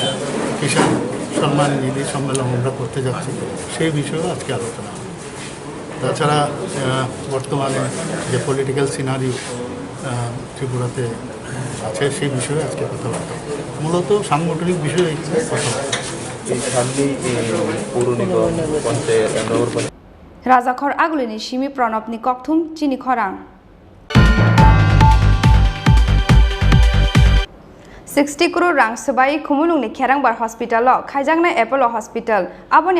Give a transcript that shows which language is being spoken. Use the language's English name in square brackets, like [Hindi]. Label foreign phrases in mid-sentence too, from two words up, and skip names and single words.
[Bangla] কিষাণ সম্মান নিধি সম্মেলন আমরা করতে যাচ্ছি, সেই বিষয়েও আজকে আলোচনা হবে। তাছাড়া বর্তমানে যে [English] political scenario [Bangla] ত্রিপুরাতে আছে সেই বিষয়ে আজকে কথাবার্তা, মূলত সাংগঠনিক বিষয়ে কথাবার্তা। [Kok Borok] राजाखर आगुलिनि सिमी प्रणबनि कक्थुम चिनी खरां 60 crore रां सबाई खुमुलुंगनि खेरांबार हस्पिटाल खाइजांनाय एपोलो हस्पिटाल आबोनि